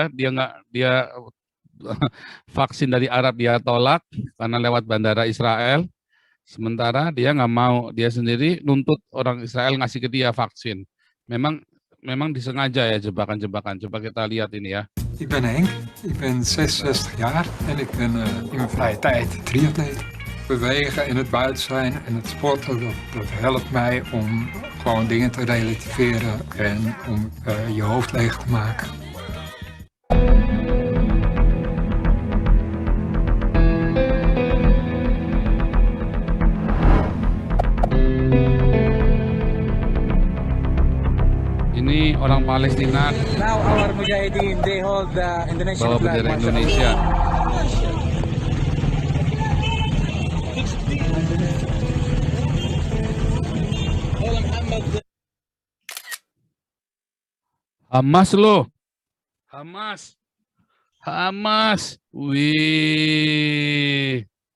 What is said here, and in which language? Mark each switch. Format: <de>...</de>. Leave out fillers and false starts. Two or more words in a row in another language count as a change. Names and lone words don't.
<id>Dia vaksin dari Arab dia tolak karena lewat bandara Israel. Sementara dia nggak mau, dia sendiri nuntut orang Israel ngasih ke dia vaksin. Memang disengaja ya jebakan-jebakan. Coba kita lihat ini ya.</id> <nl>Ik ben Henk, ik ben 66 jaar en ik ben in mijn vrije tijd triatleet. Bewegen in het buiten zijn en het sporten, dat helpt mij om gewoon dingen te relativeren en om je hoofd leeg te maken.</nl> <id>Ini orang Palestina.</id> <en>Now our Mujahideen, they hold the Indonesian</en> <id>bawa</id> <en>flag.</en> <id>bendera Indonesia. Hamas loh. Hamas. Wih.</id>